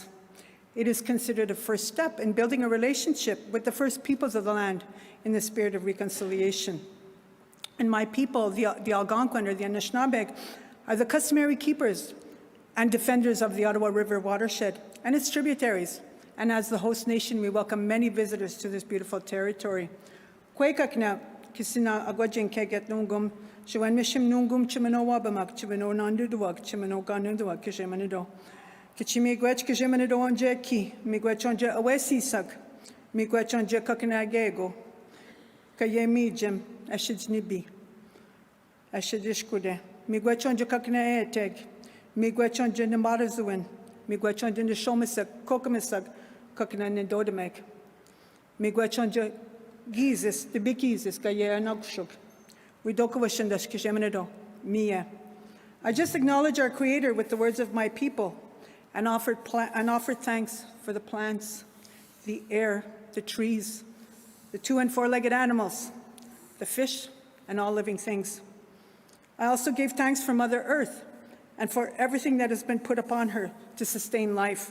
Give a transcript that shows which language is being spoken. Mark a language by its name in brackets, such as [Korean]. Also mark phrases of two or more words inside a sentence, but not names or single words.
[English] It is considered a first step in building a relationship with the first peoples of the land in the spirit of reconciliation. And my people, the Algonquin or the Anishinaabe, are the customary keepers and defenders of the Ottawa River watershed and its tributaries. And as the host nation, we welcome many visitors to this beautiful territory. [Ojibwa] Kwekakna kisina agwajin keget nungum, shwen mishim nungum chimano wabamak, chimano nanduduak, chimano ganuduak, kishemanido. Kichimi gwech kishemanido onje ki, migwech onje awesi sag, migwech onje kakinagego, kayemi jim, ashidnibi, ashidishkude, migwech onje kakina eteg, migwech onje namarazuin, migwech onje nishomisag, kokamisag, kakina nindodemeg, migwech onje gizis, [English] the big [Ojibwa] gizis, kaye anagshuk. We dokawashandash kishemanido, miya. [English] I just acknowledge our Creator with the words of my people and offered thanks for the plants, the air, the trees, the 2- and 4-legged animals, the fish, and all living things. I also gave thanks for Mother Earth and for everything that has been put upon her to sustain life.